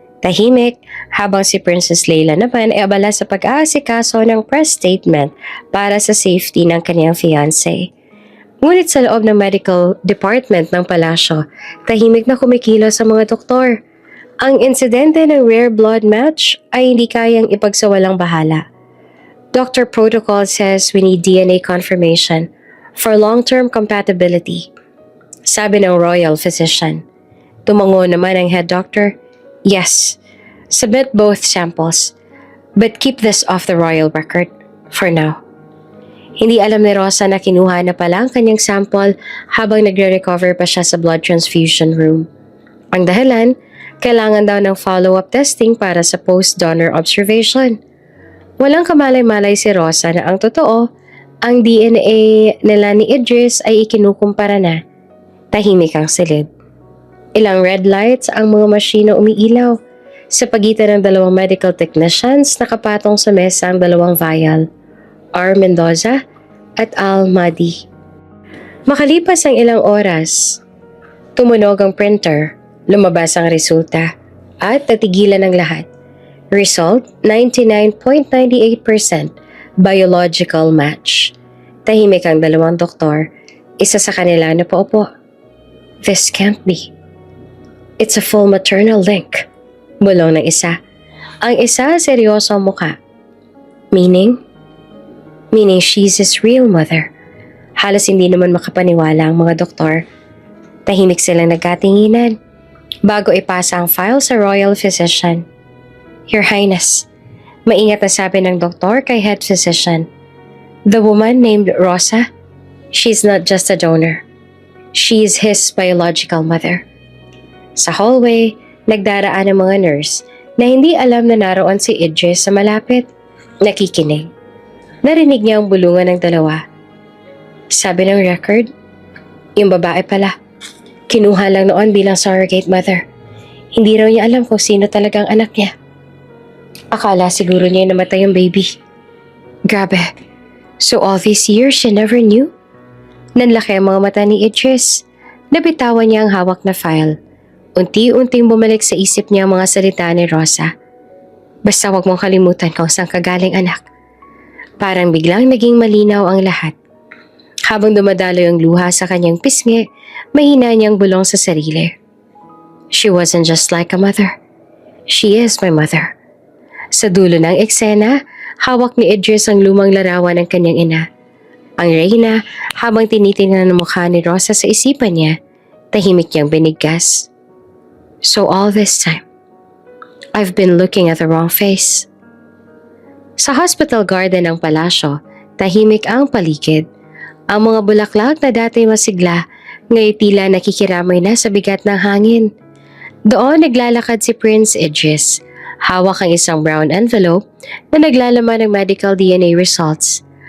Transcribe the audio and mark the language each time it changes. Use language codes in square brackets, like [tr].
[tl] Tahimik, habang si Princess Leila naman ay abala sa pag-aasikaso ng press statement para sa safety ng kanyang fiancé. Ngunit sa loob ng medical department ng palasyo, tahimik na kumikilos sa mga doktor. Ang insidente ng rare blood match ay hindi kayang ipagsawalang bahala. [en] Doctor protocol says we need DNA confirmation for long-term compatibility. [tl] Sabi ng royal physician. Tumango naman ang head doctor. [en] Yes, submit both samples, but keep this off the royal record for now. [tl] Hindi alam ni Rosa na kinuha na pala ang kanyang sample habang nagre-recover pa siya sa blood transfusion room. Ang dahilan, kailangan daw ng follow-up testing para sa post-donor observation. Walang kamalay-malay si Rosa na ang totoo, ang DNA nila ni Idris ay ikinukumpara na. Tahimik ang silid. Ilang red lights ang mga masyina umiilaw. Sa pagitan ng dalawang medical technicians, nakapatong sa mesa ang dalawang vial. R. Mendoza at Al Madi. Makalipas ang ilang oras, tumunog ang printer, lumabas ang resulta, at natigilan ang lahat. [en] Result, 99.98% biological match. [tl] Tahimik ang dalawang doktor, isa sa kanila na paupo. [en] This can't be. It's a full maternal link. [tl] Bulong ng isa. Ang isa seryoso ang muka. [en] Meaning she's his real mother. [tl] Halos hindi naman makapaniwala ang mga doktor. Tahimik silang nagkatinginan bago ipasa ang file sa royal physician. [en] Your Highness, [tl] maingat na sabi ng doktor kay head physician. [en] The woman named Rosa, she's not just a donor. She's his biological mother. [tl] Sa hallway, nagdaraan ang mga nurse na hindi alam na naroon si Idris sa malapit. Nakikinig. Narinig niya ang bulungan ng dalawa. Sabi ng record, yung babae pala. Kinuha lang noon bilang surrogate mother. Hindi raw niya alam kung sino talagang anak niya. Akala siguro niya namatay yung baby. Grabe. [en] So all these years she never knew? [tl] Nanlaki ang mga mata ni Idris. Nabitawan niya ang hawak na file. Unti-unting bumalik sa isip niya ang mga salita ni Rosa. Basta wag mong kalimutan kung saan ka galing, anak. Parang biglang naging malinaw ang lahat. Habang dumadaloy ang luha sa kanyang pisngi, mahina niyang bulong sa sarili. [en] She wasn't just like a mother. She is my mother. [tl] Sa dulo ng eksena, hawak ni Idris ang lumang larawan ng kanyang ina. Ang reyna, habang tinitingnan ang mukha ni Rosa sa isipan niya, tahimik niyang binigkas. [en] So all this time, I've been looking at the wrong face. [tl] Sa hospital garden ng palasyo, tahimik ang paligid. Ang mga bulaklak na dati masigla, ngayon tila nakikiramay na sa bigat ng hangin. Doon naglalakad si Prince Idris. Hawak ang isang brown envelope na naglalaman ng medical DNA results.